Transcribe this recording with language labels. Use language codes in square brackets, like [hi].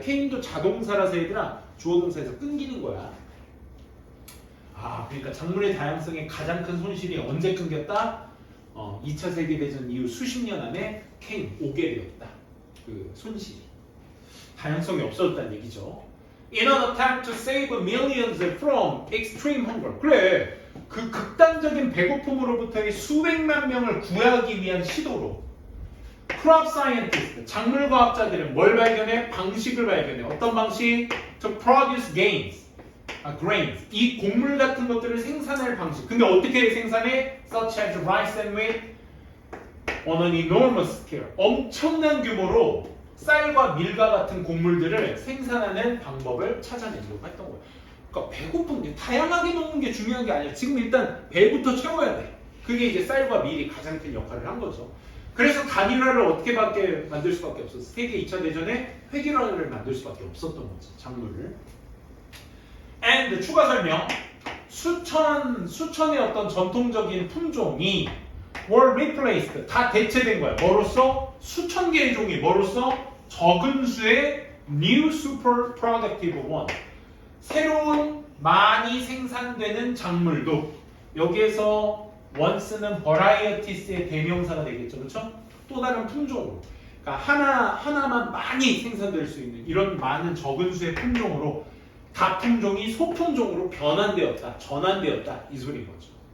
[ko] came도 자동사라서 얘들아 주어동사에서 끊기는 거야. 그러니까 작물의 다양성의 가장 큰 손실이 언제 끊겼다? 2차 세계대전 이후 수십 년 안에 came, 오게 되었다. 그 손실이. 다양성이 없어졌다는 얘기죠. [en] In an attempt to save millions from extreme hunger. [ko] 그래, 그 극단적인 배고픔으로부터의 수백만 명을 구하기 위한 시도로 [en] crop scientists, [ko] 작물과학자들은 뭘 발견해? 방식을 발견해. 어떤 방식? [en] To produce grains. [ko] 이 곡물 같은 것들을 생산할 방식. 근데 어떻게 생산해? [en] Such as rice and wheat on an enormous scale. [ko] 엄청난 규모로 쌀과 밀과 같은 곡물들을 생산하는 방법을 찾아내려고 했던 거예요. 그러니까 배고픈 게 다양하게 먹는 게 중요한 게 아니야. 지금 일단 배부터 채워야 돼. 그게 이제 쌀과 밀이 가장 큰 역할을 한 거죠. 그래서 단일화를 어떻게 만들 수밖에 없었어. 세계 2차 대전에 획일화를 만들 수밖에 없었던 거지. 작물을. And 추가 설명. 수천의 어떤 전통적인 품종이 [en] were replaced, [ko] 다 대체된 거야. 뭐로써? 수천 개의 종이 뭐로써? [en] 적은 수의 new super productive one. [ko] 새로운 많이 생산되는 작물도. 여기에서 once는 varieties의 대명사가 되겠죠. 그렇죠? 또 다른 품종으로. 그러니까 하나만 많이 생산될 수 있는 이런 많은 적은 수의 품종으로 각 품종이 소품종으로 전환되었다. 이 소리인 거죠.